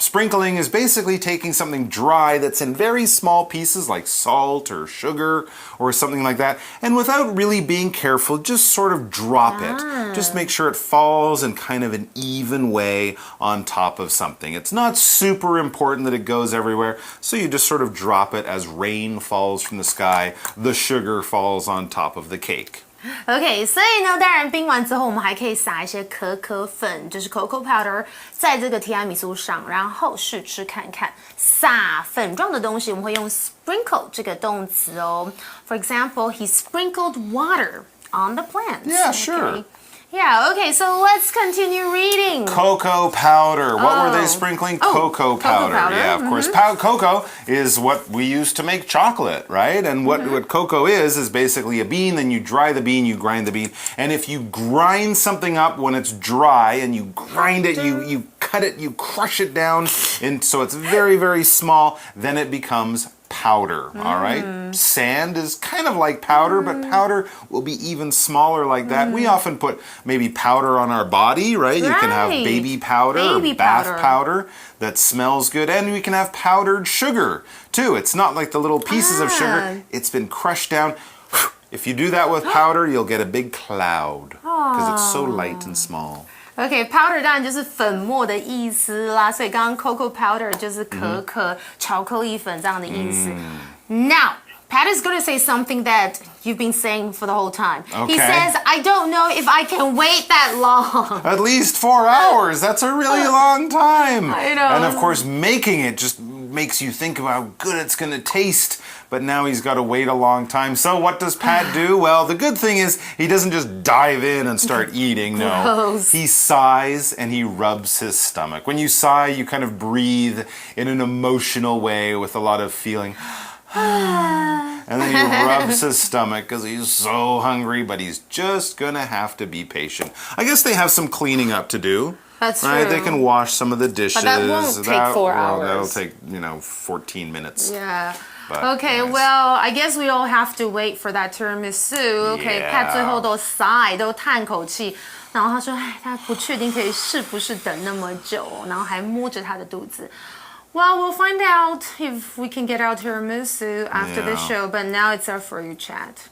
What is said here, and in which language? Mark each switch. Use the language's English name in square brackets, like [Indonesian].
[English] Sprinkling is basically taking something dry that's in very small pieces like salt or sugar or something like that, and without really being careful, just sort of drop it. Just make sure it falls in kind of an even way on top of something. It's not super important that it goes everywhere, so you just sort of drop it as rain falls from the sky. The sugar falls on top of the cake. [Chinese] OK， 所以呢，当然冰完之后，我们还可以撒一些可可粉，就是 cocoa powder， 在这个提拉米苏上，然后试吃看看。撒粉状的东西，我们会用 sprinkle 这个动词哦。 [English] For example, he sprinkled water on the plants. Yeah, sure. Yeah, okay, so let's continue reading. Cocoa powder. What were they sprinkling? Cocoa powder. Yeah, of course. Cocoa is what we use to make chocolate, right? And what cocoa is basically a bean. Then you dry the bean, you grind the bean. And if you grind something up when it's dry and you grind it, you cut it, you crush it down, and so it's very, very small, then it becomes powder, all right? Sand is kind of like powder, but powder will be even smaller like that. We often put maybe powder on our body, right? You can have baby powder or bath powder that smells good, and we can have powdered sugar too. It's not like the little pieces of sugar. It's been crushed down. If you do that with powder, you'll get a big cloud because it's so light and small. [Chinese] OK, powder 当然就是粉末的意思啦，所以刚刚 cocoa powder 就是可可巧克力粉这样的意思。 [English] Now, Pat is going to say something that you've been saying for the whole time. Okay. He says, I don't know if I can wait that long. At least 4 hours. That's a really long time. I know. And of course, making it just makes you think about how good it's going to taste. But now he's got to wait a long time. So what does Pat do? Well, the good thing is he doesn't just dive in and start eating. No. Gross. He sighs and he rubs his stomach. When you sigh, you kind of breathe in an emotional way with a lot of feeling. And then he rubs his stomach because he's so hungry, but he's just going to have to be patient. I guess they have some cleaning up to do. That's right? true. They can wash some of the dishes. But that won't take 4 hours. That'll take, 14 minutes. Yeah. But, Okay, yes. well, I guess we all have to wait for that tiramisu. Okay, Yeah. [Chinese] Pat 最后都 sigh 都叹口气，然后他说，哎，他不确定可以是不是等那么久，然后还摸着他的肚子。 [English] Well, we'll find out if we can get our tiramisu after the show, but now it's our For You chat.